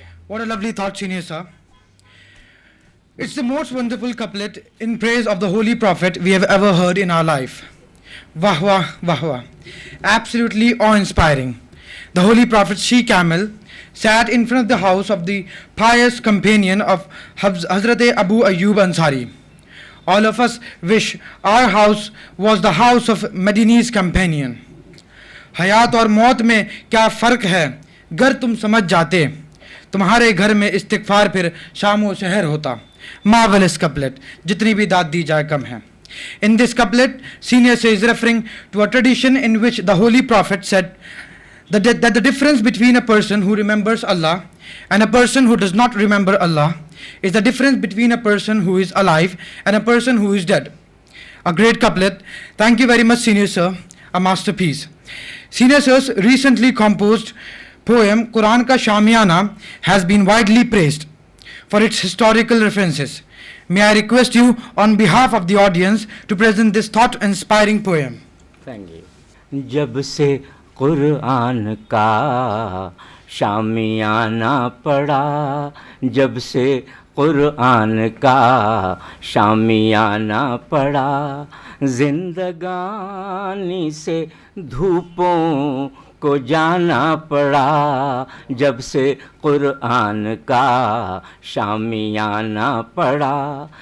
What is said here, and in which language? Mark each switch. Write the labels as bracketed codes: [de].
[en] What a lovely thought, senior sir. It's the most wonderful couplet in praise of the Holy Prophet we have ever heard in our life. Wah wah, wah wah. Absolutely awe-inspiring. the Holy Prophet's she-camel sat in front of the house of the pious companion of Hazrat Abu Ayyub Ansari. All of us wish our house was the house of Medini's companion. [ur] حیات اور موت میں کیا فرق ہے گر تم سمجھ جاتے, تمہارے گھر میں استغفار پھر شام و سحر ہوتا. [en] Marvelous couplet, [ur] جتنی بھی داد دی جائے کم ہے. [en] In this couplet, Senior is referring to a tradition in which the Holy Prophet said that the difference between a person who remembers Allah and a person who does not remember Allah is the difference between a person who is alive and a person who is dead. A great couplet. Thank you very much, Senior Sir. A masterpiece. Senior Sir's recently composed poem Quran Ka Shamiyana has been widely praised for its historical references. May I request you on behalf of the audience to present this thought-inspiring poem. Thank you. [ur] جب سے قرآن کا شامیانہ پڑا, جب سے قرآن کا شامیانہ پڑا, زندگانی سے دھوپوں کو جانا پڑا, جب سے قرآن کا شامیانہ پڑا.